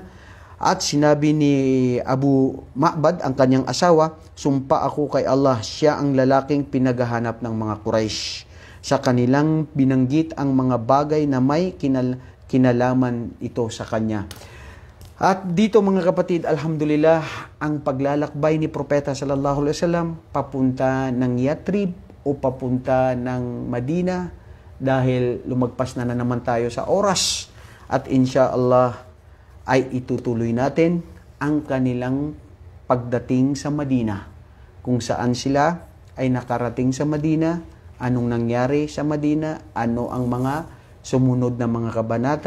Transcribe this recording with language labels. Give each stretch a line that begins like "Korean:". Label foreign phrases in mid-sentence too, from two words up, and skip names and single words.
Filipino: At sinabi ni Abu Ma'bad, ang kanyang asawa, sumpa ako kay Allah, siya ang lalaking pinaghahanap ng mga Quraysh. Sa kanilang binanggit ang mga bagay na may kinalaman ito sa kanya. At dito mga kapatid, alhamdulillah, ang paglalakbay ni propeta
Arabic: صلى الله عليه وسلم
Filipino: papunta ng Yathrib o papunta ng Madina, dahil lumagpas na naman tayo sa oras, at insyaallah ay itutuloy natin ang kanilang pagdating sa Madina, kung saan sila ay nakarating sa Madina, anong nangyari sa Madina, ano ang mga sumunod na mga kabanata.